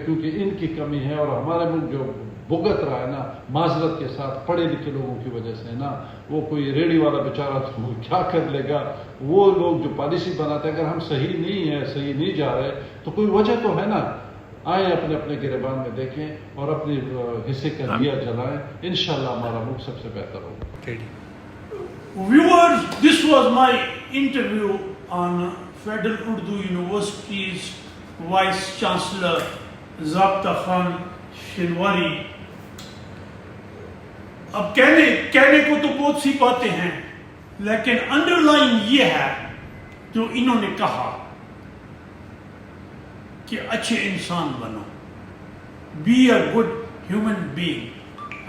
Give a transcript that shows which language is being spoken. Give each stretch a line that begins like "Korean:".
Urdu: کیونکہ ان کی کمی ہے اور ہمارے ملک جو بھگت رہا ہے نا معذرت کے ساتھ پڑھے لکھے لوگوں کی وجہ سے نا، وہ کوئی ریڑھی والا بیچارہ تو کیا کر لے گا. وہ لوگ جو پالیسی بناتے ہیں، اگر ہم صحیح نہیں ہیں، صحیح نہیں جا رہے تو کوئی وجہ تو ہے نا. آئیں اپنے اپنے گریبان میں دیکھیں اور اپنے حصے کا دیا جلائیں. انشاءاللہ ہمارا ملک سب سے بہتر ہوگا.
English: Viewers, this was my interview on Federal Urdu University's Vice Chancellor Zabta Khan Shinwari.
Urdu: اب کہنے کو تو بہت سی باتیں ہیں، لیکن انڈر لائن یہ ہے جو انہوں نے کہا کہ اچھے انسان بنو،
English: Be a good human being.